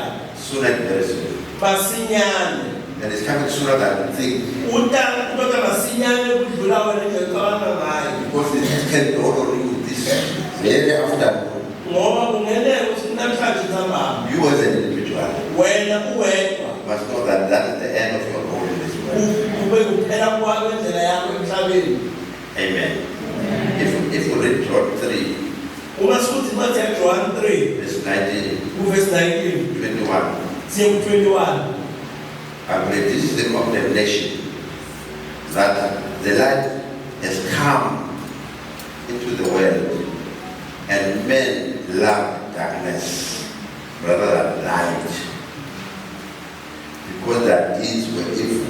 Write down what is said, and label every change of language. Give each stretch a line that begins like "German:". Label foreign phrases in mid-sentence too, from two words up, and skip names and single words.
English: soon and very soon.
Swati: masinyane.
English: And it's coming sooner than you think.
Swati: Uta masinyane kudlula wena ngicabanga ngayo.
English: Because it can be all on you this very afternoon.
Swati: Ngoba kungeneka ukuthi namhlanje ntambama
English: You as an individual
Swati: wena uwedwa
English: must know that that is the end of your role in this world.
Swati: kube kuphela kwendlela yakho emhlabeni.
English: Amen. If you read John 3,
Swati: Uma sifuthi Matthew John 3
English: verse 19, verse 19 21,
Swati: siye ku 21.
English: I believe this is the condemnation that the light has come into the world and men love darkness rather than light because their deeds were evil.